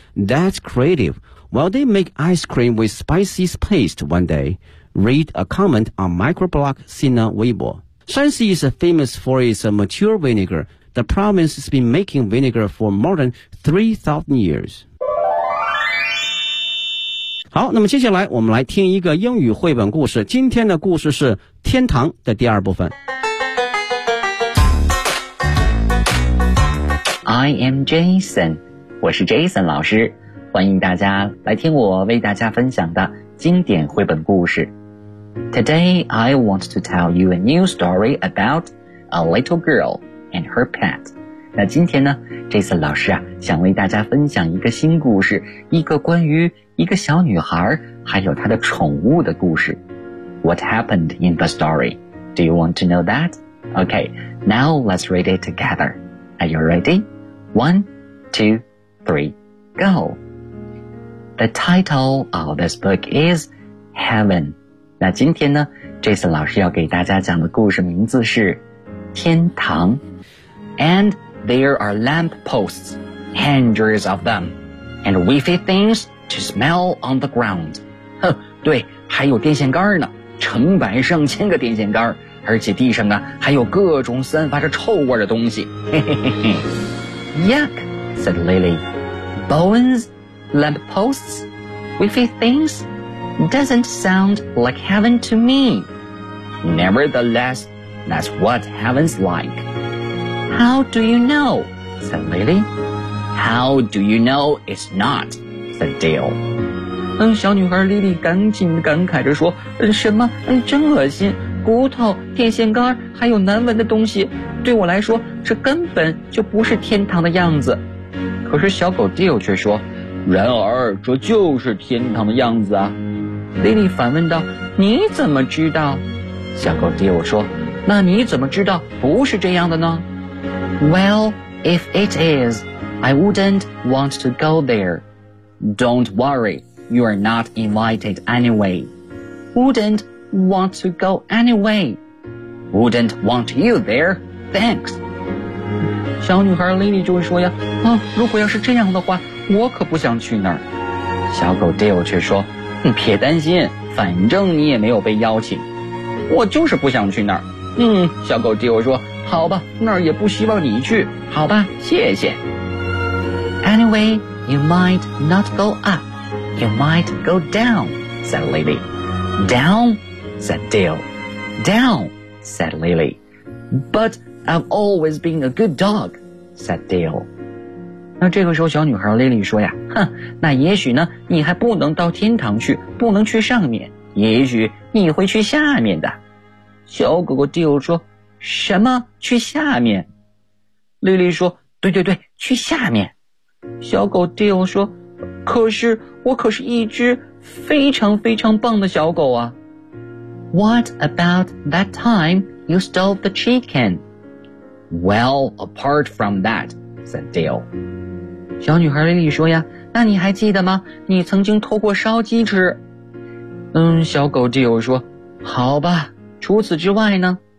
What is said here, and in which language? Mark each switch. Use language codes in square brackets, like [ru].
[en] That's creative. Well, they make ice cream with spicy paste one day. Read a comment on microblog Sina Weibo. Shanxi is famous for its mature vinegar. The province has been making vinegar for more than 3,000 years. [zh] 好，那么接下来我们来听一个英语绘本故事。今天的故事是天堂的第二部分。 [en] I am Jason, [zh] 我是 Jason 老师，欢迎大家来听我为大家分享的经典绘本故事。 [en] Today, I want to tell you a new story about a little girl and her pet. [zh] 那今天呢 ,Jason 老师啊，想为大家分享一个新故事，一个关于一个小女孩还有她的宠物的故事。 [en] What happened in the story? Do you want to know that? Okay, now let's read it together. Are you ready? 1, 2, 3, go! The title of this book is Heaven. [zh] 那今天呢 ,Jason 老师要给大家讲的故事名字是天堂。 [en] And there are lamp posts, hundreds of them, and wavy things to smell on the ground. [zh] 对，还有电线杆呢，成百上千个电线杆。而且地上啊还有各种散发着臭味的东西。 [en] Yuck, said Lily. Bones, lamp posts, wavy things, doesn't sound like heaven to me. Nevertheless, that's what heaven's like. How do you know? Said Lily. How do you know it's not? Said Dale. [zh] 小女孩莉莉赶紧感慨着说什么真恶心，骨头电线杆还有难闻的东西，对我来说这根本就不是天堂的样子。可是小狗迪欧却说，然而这就是天堂的样子啊。莉莉反问道，你怎么知道？小狗迪欧说，那你怎么知道不是这样的呢？ [en] Well, if it is, I wouldn't want to go there. Don't worry.You are not invited anyway, wouldn't want to go anyway. Wouldn't want you there. Thanks. [zh] 小女孩 Lily 就说呀，啊，如果要是这样的话，我可不想去那儿。小狗 Dale 却说，你别担心，反正你也没有被邀请。我就是不想去那儿。嗯，小狗 Dale 说，好吧，那儿也不希望你去。好吧，谢谢。 [en] Anyway, you might not go up. You might go down, said Lily. Down, said Dale. Down, said Lily. But I've always been a good dog, said Dale. [zh] 那这个时候小女孩 Lily 说呀，哼，那也许呢，你还不能到天堂去，不能去上面，也许你会去下面的。小狗狗 Dale 说，什么？去下面？ Lily 说，对对对，去下面。小狗 Dale 说，可是我可是一只非常非常棒的小狗啊。 [en] What about that time you stole the chicken? Well, apart from that, said Dale. [zh] 小女孩 Lily 说呀，那你还记得吗？你曾经偷过烧鸡吃。嗯，小狗 Dale 说，好吧，除此之外呢？